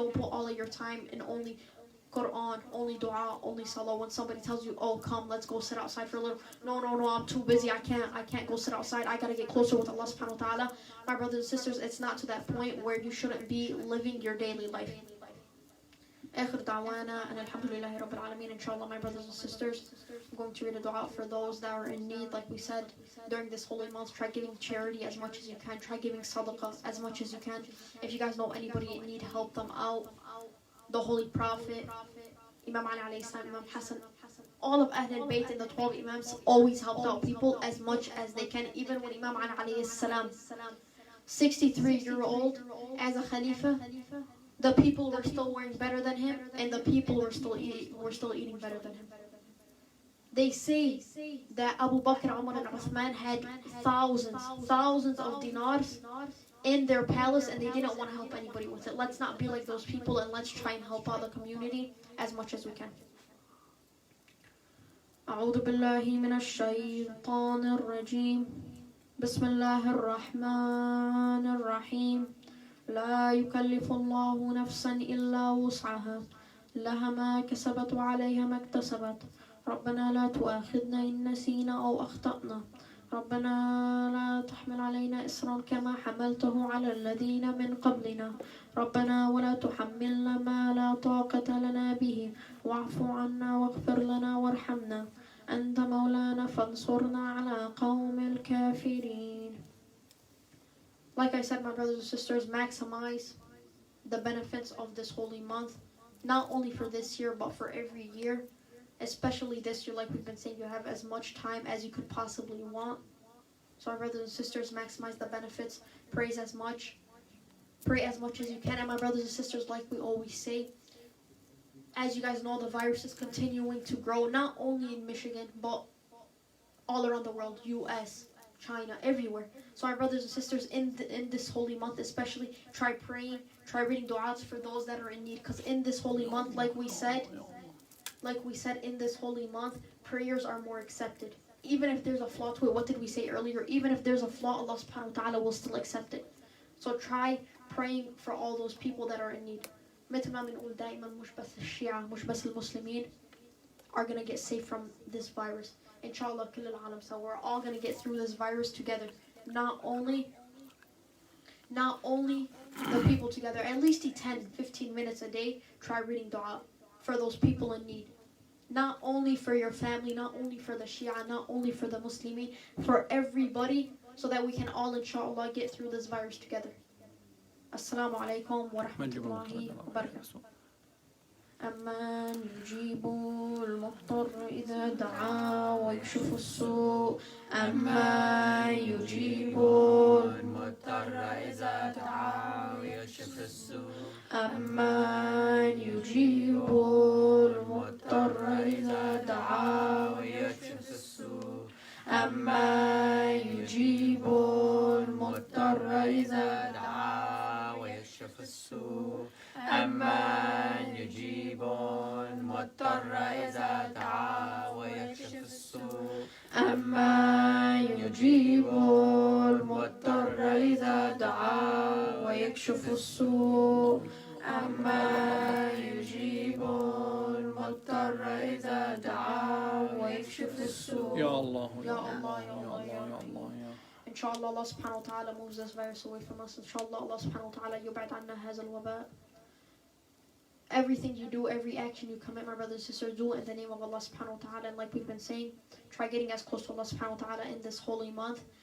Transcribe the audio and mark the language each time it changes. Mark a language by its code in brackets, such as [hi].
[en] Don't put all of your time in only Quran, only dua, only salah. When somebody tells you, oh, come, let's go sit outside for a little. No, I'm too busy. I can't go sit outside. I got to get closer with Allah subhanahu wa ta'ala. My brothers and sisters, it's not to that point where you shouldn't be living your daily life. [ar] آخر دعوانا أن الحمد لله رب العالمين. [en] Inshallah, my brothers and sisters, I'm going to read a dua for those that are in need. Like we said, during this holy month, try giving charity as much as you can. Try giving sadaqah as much as you can. If you guys know anybody in need, help them out. The Holy Prophet, Imam Ali alayhi salam, Imam Hassan, all of Ahl al-Bayt and the 12 Imams always helped out people as much as they can. Even when Imam Ali alayhi salam, 63-year-old, as a Khalifa, the people were still wearing better than him, and the people were still eating better than him. They say that Abu Bakr, Umar, and Uthman had thousands of dinars in their palace, and they didn't want to help anybody with it. Let's not be like those people, and let's try and help out the community as much as we can. [ar] أعوذ بالله من الشيطان الرجيم. بسم الله الرحمن الرحيم. لا يكلف الله نفسا إلا وسعها لها ما كسبت وعليها ما اكتسبت ربنا لا تؤاخذنا إن نسينا أو أخطأنا ربنا لا تحمل علينا إصرا كما حملته على الذين من قبلنا ربنا ولا تحملنا ما لا طاقة لنا به واعف عنا واغفر لنا وارحمنا أنت مولانا فانصرنا على قوم الكافرين. [en] Like I said, my brothers and sisters, maximize the benefits of this holy month, not only for this year, but for every year. Especially this year, like we've been saying, you have as much time as you could possibly want. So my brothers and sisters, maximize the benefits, praise as much. Pray as much as you can. And my brothers and sisters, like we always say, as you guys know, the virus is continuing to grow, not only in Michigan, but all around the world, US, China, everywhere. So my brothers and sisters, in this holy month especially, try praying, try reading du'as for those that are in need. Because in this holy month, like we said, in this holy month, prayers are more accepted. Even if there's a flaw to it, what did we say earlier? Even if there's a flaw, Allah subhanahu wa ta'ala will still accept it. So try praying for all those people that are in need. [ar] مثل ما بنقول دائما مش بس الشيعة مش بس المسلمين [en] are going to get safe from this virus. [ar] Inshallah, كل العالم. [en] So we're all going to get through this virus together. Not only the people together, at least 10-15 minutes a day, try reading dua for those people in need. Not only for your family, not only for the Shia, not only for the Muslimin, for everybody, so that we can all, inshallah, get through this virus together. [ar] Assalamu alaikum wa rahmatullahi wa barakatuh. أمن يجيب المضطر إذا دعا ويكشف السوء أمن يجيب المضطر إذا دعا ويكشف السوء أمن يجيب المضطر إذا دعا ويكشف السوء أمن يجيب المضطر إذا دعا ويكشف السوء أمن يجيب المضطر إذا دعا ويكشف السوء أمن يجيب المضطر إذا دعا ويكشف السوء أمن يجيب المضطر إذا دعا ويكشف السوء يا الله يا الله يا الله يا الله [en] Inshallah, Allah subhanahu wa ta'ala moves this virus away from us. Inshallah, Allah subhanahu wa ta'ala [ar] yub'ad anna hazal waba. [en] Everything you do, every action you commit, my brothers and sisters, do it in the name of Allah subhanahu wa ta'ala. And like we've been saying, try getting as close to Allah subhanahu wa ta'ala in this holy month.